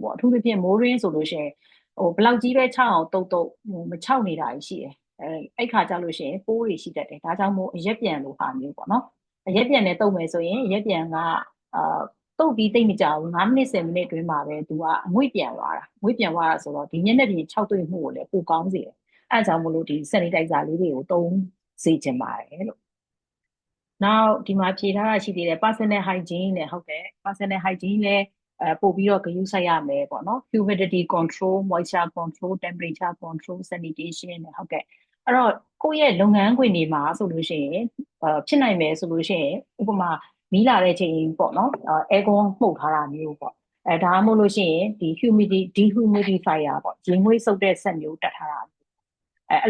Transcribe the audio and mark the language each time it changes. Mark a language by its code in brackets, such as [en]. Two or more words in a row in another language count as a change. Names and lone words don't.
[my] ပေါ့အထူးသဖြင့်မိုးရင်းဆိုလို့ရှိရင်ဘယ်လောက်ကြီးပဲခြောက်အောင်တုတ်မခြောက်နေတာရှိတယ်အဲ့ခါကြလို့ရှိရင်ပိုးတွေရှိတတ်တယ်ဒါကြောင့်မို့အရက်ပြန်လို့ဟာမျိုးပေါ့နော်အရက်ပြန်နဲ့တုတ်မယ်ဆိုရင်အရက်ပြန်ကတုတ်ပြီးသိမကြဘူး9မိနစ်10မိနစ်အတွင်းမှာပဲသူကအငွေ့ပြန်သွားတာဆိုတော့ဒီညနေပြင်6တွေ့မှုကိုလည်းပို ကောင်းစေတယ်အဲဒါကြောင့်မို့လို့ဒီ sanitizer လေးတွေကိုသုံးစေချင်ပါတယ်လို့နောက်ဒီမှာဖြေထားတာရှိသေးတယ် [en] personal hygiene [my] နဲ့ဟုတ်တယ် [en] personal hygiene [my] လည်းပို့ပြီးတော့ဂရုစိုက်ရမယ်ပေါ့နော် [en] humidity control moisture control temperature control sanitation [my] နဲ့ဟုတ်ကဲ့အဲ့တော့ကိုယ့်ရဲ့လုပ်ငန်းခွင်တွေ မှာဆိုလို့ရှိရင်ဖြစ်နိုင်မယ်ဆိုလို့ရှိရင်ဥပမာမီးလာတဲ့ချိန်ပေါ့နော်aircon မှုတ်ထားတာမျိုးပေါ့ဒါမှမဟုတ်လို့ရှိရင်ဒီ dehumidifier ပေါ့ရေငွေ့စုပ်တဲ့စက်မျိုးတက်ထားတာအဲ့